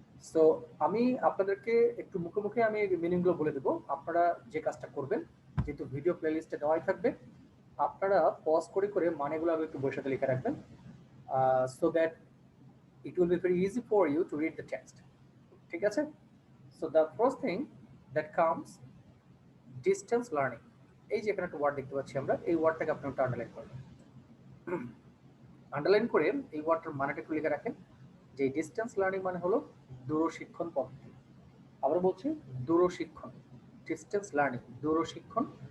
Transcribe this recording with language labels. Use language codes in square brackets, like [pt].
[bn] So আমি আপনাদেরকে একটু মুখে মুখে আমি মিনিংগুলো বলে দেবো। আপনারা যে কাজটা করবেন, যেহেতু ভিডিও প্লেলিস্টে দেওয়াই থাকবে, আপনারা পজ করে করে মানেগুলো আগে একটু বইয়ের সাথে লিখে রাখবেন, [en] so that it will be very easy for you to read the text, [bn] ঠিক আছে? [en] So the first thing that comes, distance learning. [bn] এই যে এখানে একটা ওয়ার্ড দেখতে পাচ্ছি আমরা, এই ওয়ার্ডটাকে আপনি একটু আন্ডারলাইন করবেন। আন্ডারলাইন করে এই ওয়ার্ডটার মানেটা একটু লিখে রাখেন, যে ডিস্টেন্স লার্নিং মানে হলো দূরশিক্ষণ পদ্ধতি। আবার বলছি, দূরশিক্ষণ, ডিস্টেন্স লার্নিং, দূরশিক্ষণ।